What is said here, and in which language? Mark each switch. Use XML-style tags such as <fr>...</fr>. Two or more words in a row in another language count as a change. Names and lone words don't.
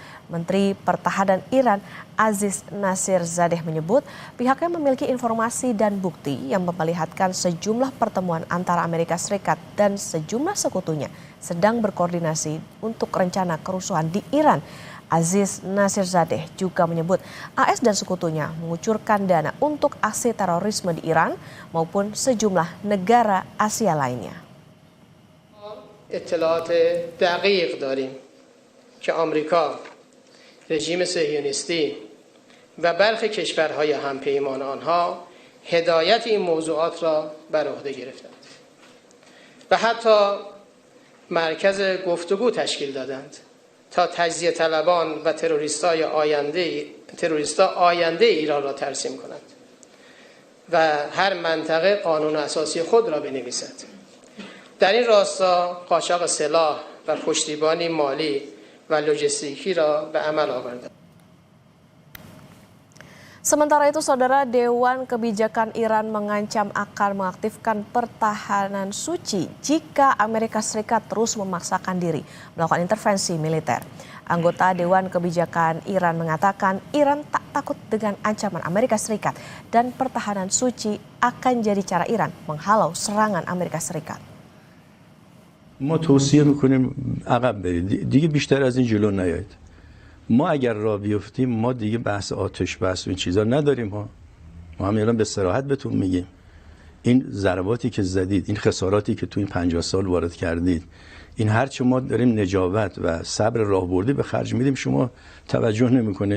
<id>Menteri Pertahanan Iran Aziz Nasirzadeh menyebut pihaknya memiliki informasi dan bukti yang memperlihatkan sejumlah pertemuan antara Amerika Serikat dan sejumlah sekutunya sedang berkoordinasi untuk rencana kerusuhan di Iran. Aziz Nasirzadeh juga menyebut AS dan sekutunya mengucurkan dana untuk aksi terorisme di Iran maupun sejumlah negara Asia lainnya.</id> <fa>اطلاعات دقیق داریم که آمریکا، رژیم صهیونیستی و برخی کشورهای همپیمان آنها هدایت این موضوعات را بر عهده گرفتند و حتی مرکز گفتگو تشکیل دادند تا تجزیه طلبان و تروریستا آینده ایران را ترسیم کنند و هر منطقه قانون اساسی خود را بنویسد. در این راستا قاچاق سلاح و پشتیبانی مالی و لوجستیکی را به عمل آوردند.</fa> <id>Sementara itu, Saudara, Dewan Kebijakan Iran mengancam akan mengaktifkan pertahanan suci jika Amerika Serikat terus memaksakan diri melakukan intervensi militer. Anggota Dewan Kebijakan Iran mengatakan Iran tak takut dengan ancaman Amerika Serikat dan pertahanan suci akan jadi cara Iran menghalau serangan Amerika Serikat.</id> <fa>ما توصیه میکنیم عقب برید دیگه بیشتر از این جلو نیایید. ما اگر راه بیفتیم ما دیگه بحث آتش بس و این چیزا نداریم ها. ما هم الان به صراحت بهتون میگیم این ضرباتی که زدید، این خساراتی که تو این 50 سال وارد کردید، این هرچه ما داریم نجابت و صبر راهبردی به خرج میدیم شما توجه نمیکنید.</fa>